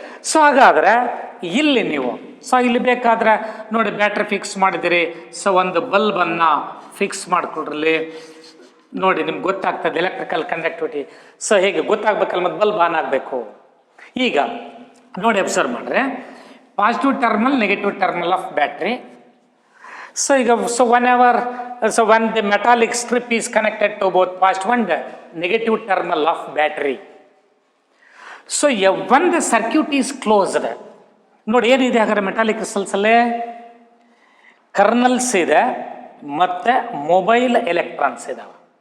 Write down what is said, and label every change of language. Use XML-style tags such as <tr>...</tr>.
<kn>So ಹಾಗಾದರೆ ಇಲ್ಲಿ ನೀವು ಇಲ್ಲಿ ಬೇಕಾದ್ರೆ ನೋಡಿ ಬ್ಯಾಟ್ರಿ ಫಿಕ್ಸ್ ಮಾಡಿದಿರಿ. ಸೊ ಒಂದು ಬಲ್ಬನ್ನು ಫಿಕ್ಸ್ ಮಾಡಿಕೊಡ್ರಲ್ಲಿ ನೋಡಿ ನಿಮ್ಗೆ ಗೊತ್ತಾಗ್ತದೆ ಎಲೆಕ್ಟ್ರಿಕಲ್ ಕಂಡಕ್ಟಿವಿಟಿ. ಸೊ ಹೇಗೆ ಗೊತ್ತಾಗ್ಬೇಕಲ್ಲ, ಮತ್ತು ಬಲ್ಬ್ ಆನ್ ಆಗಬೇಕು. ಈಗ ನೋಡಿ ಅಬ್ಸರ್ವ್ ಮಾಡಿದ್ರೆ positive terminal, negative terminal of battery.</kn> <en>So when the metallic strip is connected to both positive and negative terminal of battery. So when the circuit is closed,</en> <kn>ನೋಡಿ ಏನಿದೆ ಹಾಗಾದ್ರೆ metallic crystals ಅಲ್ಲೇ colonels ಇದೆ ಮತ್ತೆ mobile electrons ಇದಾವೆ.</kn>